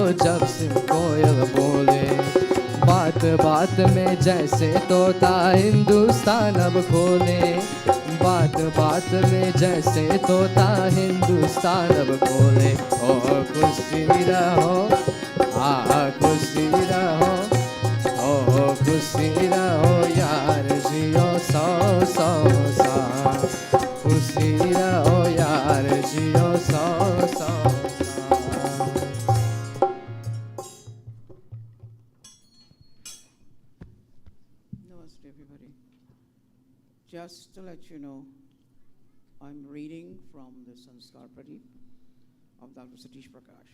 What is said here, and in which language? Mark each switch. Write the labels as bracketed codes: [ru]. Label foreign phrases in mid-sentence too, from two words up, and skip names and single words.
[hi] जब से कोयल बोले, बात बात में जैसे तोता हिंदुस्तान अब खोले, बात बात में जैसे तोता हिंदुस्तान अब खोले, ओ खुशी रहो खुशी रहो, ओ खुशी रहो यार जियो सौ सौ साल, खुशी रहो यार जियो सौ सौ साल। [en] Namaste, everybody. Just to let you know, I'm reading from the Sanskar Pradeep of Dr. Satish Prakash.